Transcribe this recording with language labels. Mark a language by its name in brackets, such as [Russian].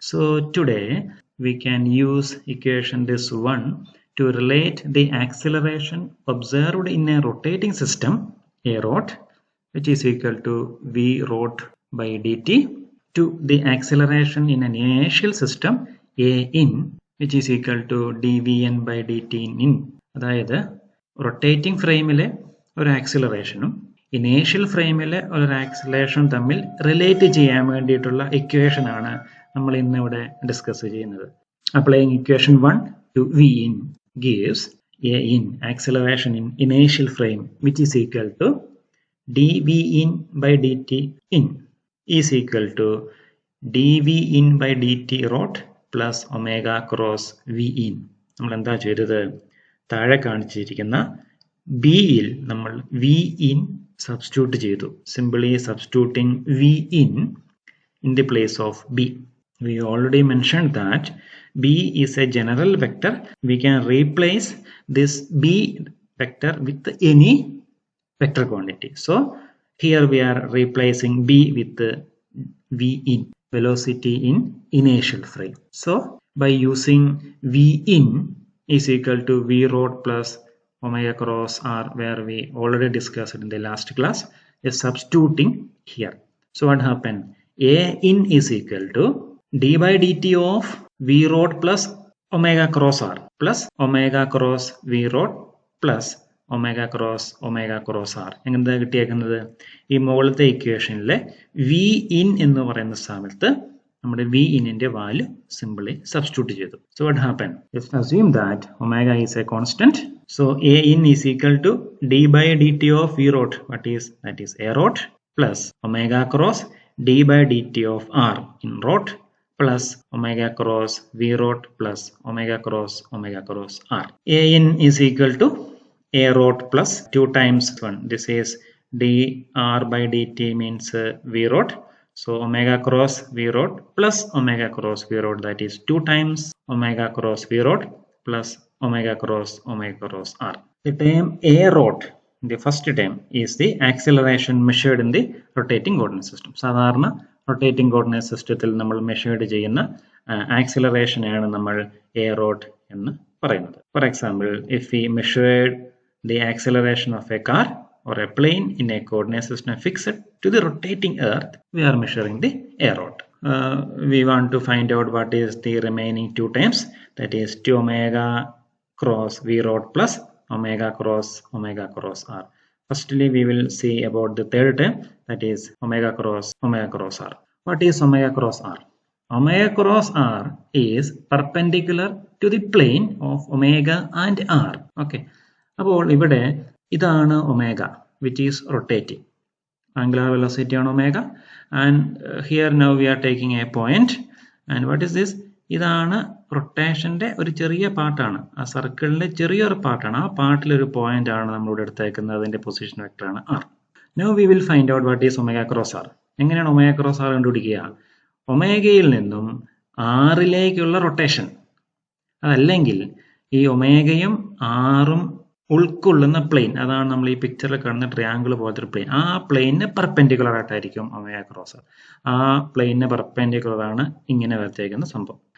[English] So today we can use equation this one to relate the acceleration observed in a rotating system a rot, which is equal to v rot by dt, to the acceleration in an inertial system a in, which is equal to dvn by dt in. [Malayalam] അതായത് rotating ഫ്രെയിമിലെ ഒരു ആക്സിലറേഷനും inertial ഫ്രെയിമിലെ ഒരു ആക്സിലറേഷനും തമ്മിൽ relate ചെയ്യാൻ വേണ്ടിയിട്ടുള്ള equation ആണ് നമ്മൾ ഇന്നിവിടെ discuss ചെയ്യുന്നത്. [English] Applying equation 1 to v in gives a in acceleration in inertial frame which is equal to dv in by dt in is equal to dv in by dt rot plus omega cross v in. [Malayalam] നമ്മൾ എന്താ ചെയ്തത്? താഴെ കാണിച്ചിരിക്കുന്ന b യിൽ നമ്മൾ v in substitute ചെയ്തു. [English] Simply substituting v in the place of b. We already mentioned that b is a general vector. We can replace this b vector with any vector quantity. So here we are replacing b with v in, velocity in inertial frame. So by using v in is equal to v rot plus omega cross r, where we already discussed in the last class, is substituting here. So what happened? A in is equal to d by dt of v rot plus omega cross r plus omega cross v rot plus omega cross r. [Malayalam] എങ്ങനെ കിട്ടിയേക്കുന്നത്? ഈ മുകളിലത്തെ ഇക്വേഷനിലെ v in എന്ന് പറയുന്ന സ്ഥാനത്ത് നമ്മുടെ v in-ന്റെ value simply substitute ചെയ്തു. [English] So what happened? Let's assume that omega is a constant. So a in is equal to d by dt of v rot. That is a rot plus omega cross d by dt of r in rot plus omega cross v rot plus omega cross r. A in is equal to a rot plus 2 times 1. This is dr by dt means v rot. So omega cross v rot plus omega cross v rot, that is 2 times omega cross v rot plus omega cross r. The term a rot, the first term, is the acceleration measured in the rotating coordinate system. [Malayalam] സാധാരണ rotating coordinate systemത്തിൽ നമ്മൾ measured ചെയ്യുന്ന acceleration ആണ് നമ്മൾ a rot എന്ന് പറയുന്നത്. [English] For example, if we measured the acceleration of a car or a plane in a coordinate system fixed to the rotating earth, we are measuring the a rot. We want to find out what is the remaining 2 terms, that is 2 omega cross v rot plus omega cross r. Firstly, we will see about the third term, that is omega cross r. What is omega cross r? Omega cross r is perpendicular to the plane of omega and r. Okay. [Malayalam] അപ്പോൾ ഇവിടെ ഇതാണ് omega, [English] which is rotating. Angular velocity on omega, and here now we are taking a point, and what is this? [Malayalam] ഇതാണ് റൊട്ടേഷന്റെ ഒരു ചെറിയ പാർട്ടാണ്, ആ സർക്കിളിന്റെ ചെറിയൊരു പാർട്ടാണ്. ആ പാർട്ടിലൊരു പോയിന്റ് ആണ് നമ്മളിവിടെ എടുത്തേക്കുന്നത്. അതിന്റെ position വെക്ടറാണ് r. [English] Now we will find out what is omega cross r. [Malayalam] എങ്ങനെയാണ് omega cross r കണ്ടുപിടിക്കുക? ഒമേഗയിൽ നിന്നും ആറിലേക്കുള്ള റൊട്ടേഷൻ, അതല്ലെങ്കിൽ ഈ ഒമേഗയും ആറും ഉൾക്കൊള്ളുന്ന പ്ലെയിൻ, അതാണ് നമ്മൾ ഈ പിക്ചറിൽ കാണുന്ന ട്രയാങ്കിൾ പോലത്തെ ഒരു പ്ലെയിൻ. ആ പ്ലെയിനിന് പെർപെൻഡിക്കുലർ ആയിട്ടായിരിക്കും ഒമേഗ ക്രോസ് ആർ. ആ പ്ലെയിനിന് പെർപെൻഡിക്കുലർ ആണ് ഇങ്ങനെ വരച്ചേക്കുന്ന സംഭവം.